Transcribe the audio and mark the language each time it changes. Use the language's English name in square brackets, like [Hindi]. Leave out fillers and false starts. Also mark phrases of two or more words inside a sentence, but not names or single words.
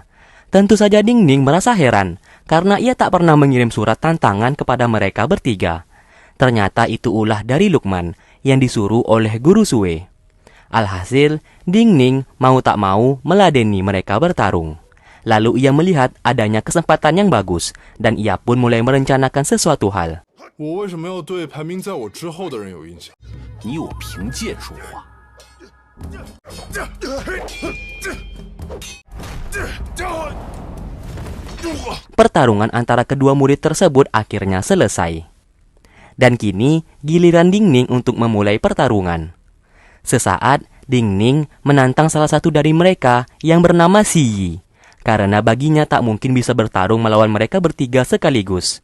[Indonesian] Tentu saja Ding Ning merasa heran, karena ia tak pernah mengirim surat tantangan kepada mereka bertiga. Ternyata itu ulah dari Luqman, yang disuruh oleh Guru Sue. Alhasil, Ding Ning mau tak mau meladeni mereka bertarung. Lalu ia melihat adanya kesempatan yang bagus, dan ia pun mulai merencanakan sesuatu hal. [Chinese] 我为什么要对排名在我之后的人有印象？你有凭借说话。 [Indonesian] Pertarungan antara kedua murid tersebut akhirnya selesai. Dan kini giliran Ding Ning untuk memulai pertarungan. Sesaat, Ding Ning menantang salah satu dari mereka yang bernama Si Yi, karena baginya tak mungkin bisa bertarung melawan mereka bertiga sekaligus.